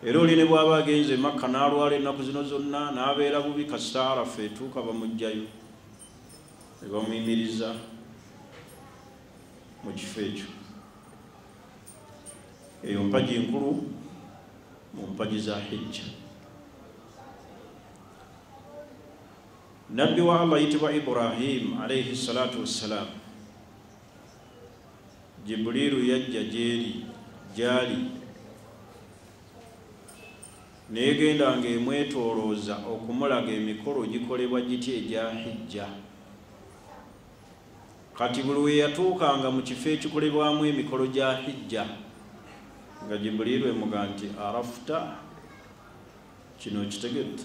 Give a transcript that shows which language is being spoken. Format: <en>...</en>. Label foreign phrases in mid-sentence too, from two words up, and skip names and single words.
<lg>era oli ne bw'aba agenze Makka n'alwala ennaku zino zonna n'abeera bubi kasita Arafa etuuka bamugjayo ne bamuyimiriza mu kifo ekyo. Eyo mpagi nkulu mu mpagi za hijja. Nabbi wa Allah yitibwa Ibrahim</lg> <ar>عليه الصلاة والسلام,</ar> <lg>Jibrilu yajja gyali negenda ng'emwetoolooza okumulaga emikolo gikolebwa gitya egya hijja. Kati buli we yatuukanga mu kifo ekikolebwamu emikolo gya hijja nga Jibrilu emuga nti arafuta, kino kitegedde?</lg>